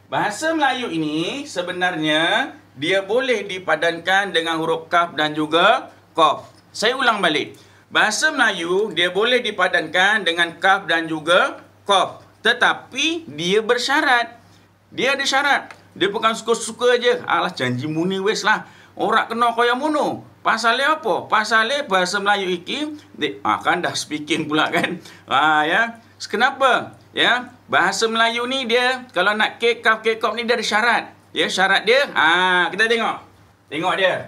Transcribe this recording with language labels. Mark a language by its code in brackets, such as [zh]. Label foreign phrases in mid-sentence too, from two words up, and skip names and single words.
[ms] Bahasa Melayu ini sebenarnya dia boleh dipadankan dengan huruf kaf dan juga qaf. Saya ulang balik. Bahasa Melayu, dia boleh dipadankan dengan kaf dan juga qaf. Tetapi, dia bersyarat. Dia ada syarat. Dia bukan suka-suka je. [jv] Alah, janji muni wes lah. [ms] Orang kena [jv] kaya mono. [ms] Pasalnya apa? Pasalnya bahasa Melayu iki, kan dah speaking pula kan. Ya. Kenapa? Ya, bahasa Melayu ni dia, kalau nak ke kaf, ke qaf ni dia ada syarat. Ya, syarat dia, kita tengok. Tengok dia.